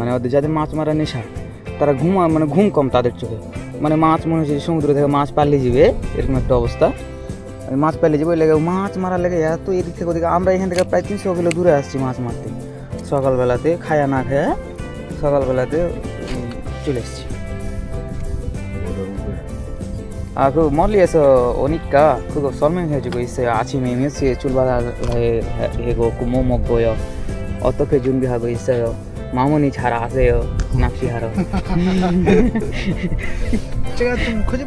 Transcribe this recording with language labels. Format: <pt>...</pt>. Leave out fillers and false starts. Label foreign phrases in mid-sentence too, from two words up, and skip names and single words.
<bn>ওদের যাদের মাছ মারা নেশা, তারা ঘুম কম তাদের চোখে। মাছ মনে হচ্ছে সমুদ্র থেকে মাছ পালিয়ে যাবে, এরকম একটা অবস্থা। মাছ পালিয়ে যাবে, ওই লেগে মাছ মারার লেগে এত এদিক থেকে ওদিকে। আমরা এখান থেকে প্রায় 300 কিলো দূরে আসছি মাছ মারতে। সকালবেলাতে খায়া না খায়া সকালবেলাতে চলে এসছি।</bn> <ko>그 멀리에서 오니까 그거 설명해주고 있어요. 아침에 몇 시에 출발하고 뭐 먹고요, 어떻게 준비하고 있어요. 마무니 잘 아세요, 낚시하러. 제가 좀 거짓말.</ko>